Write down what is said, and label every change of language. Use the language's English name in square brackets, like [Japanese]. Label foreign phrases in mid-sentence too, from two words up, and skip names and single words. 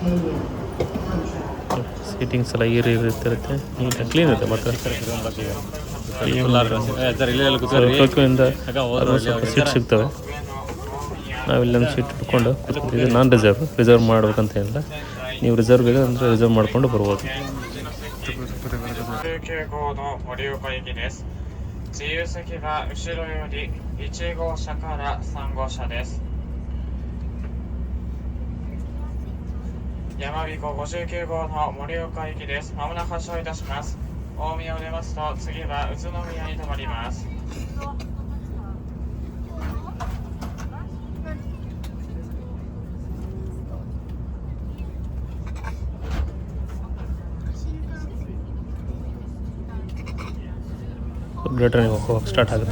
[Kannada] ಸೀಟಿಂಗ್ಸ್ ಎಲ್ಲ ಇರ್ತಿರುತ್ತೆ, ನೀಟಾಗಿ ಕ್ಲೀನ್ ಇರುತ್ತೆ. ಮತ್ತು ಟೋಕಿಯೋಯಿಂದ ಸ್ವಲ್ಪ ಸೀಟ್ ಸಿಗ್ತವೆ. ನಾವಿಲ್ಲೊಂದು ಸೀಟ್ ಇಟ್ಕೊಂಡು ಕೂತ್ಕೊತೀವಿ. ನಾನ್ ರಿಸರ್ವ್ ಮಾಡ್ಬೇಕಂತ ಏನಿಲ್ಲ, ನೀವು ರಿಸರ್ವ್ ಬೇಕಾದ್ರೆ ರಿಸರ್ವ್ ಮಾಡ್ಕೊಂಡು ಬರ್ಬೋದು. [Japanese] 自由席は後ろより1号車から3号車です。やまびこ59号の盛岡行きです。まもなく発車いたします。大宮を出ますと次は宇都宮に停まります。 [English] bullet train [Kannada] ಹೋಗೋಕೆ ಸ್ಟಾರ್ಟ್ ಆಗುತ್ತೆ.